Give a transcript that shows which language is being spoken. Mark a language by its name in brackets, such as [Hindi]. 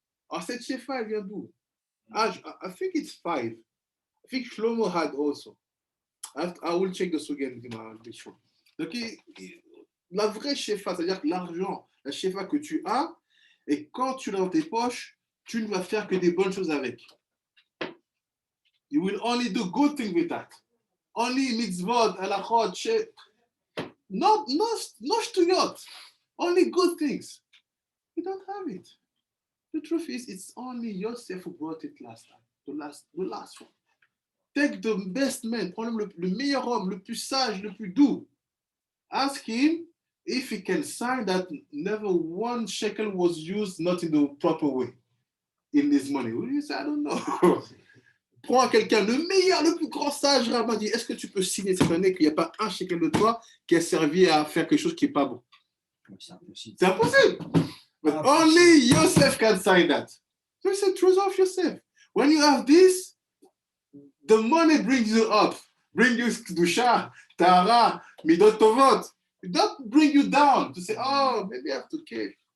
[French] Alors cette shefa, elle vient d'où? [English] I think it's 5. I think Shlomo had also. I will check the Sugan Gemara. [French] Donc, la vraie shefa, c'est-à-dire l'argent, la shefa que tu as, et quand tu l'as dans tes poches, tu ne vas faire que des bonnes choses avec. [English] You will only do good things with that. Only mitzvot, halachot, no shtuyot. Only good things. You don't have it. The truth is, it's only Yosef who brought it last time. the last one. Take the best man, [French] prends le meilleur homme, le plus sage, le plus doux. [English] Ask him if he can sign that never one shekel was used not in the proper way in his money. You say, I don't know. [French] Prends quelqu'un, le meilleur, le plus grand sage, Rabbin dit, est-ce que tu peux signer cette année qu'il n'y a pas un shekel de toi qui a servi à faire quelque chose qui n'est pas bon? C'est impossible. C'est impossible. [English] But only Yosef can sign that. So it's a truth of Yosef. When you have this, the money brings you up, brings you Kedusha, Tahara, Midot Tovot. It doesn't bring you down to say, oh, maybe I have to give.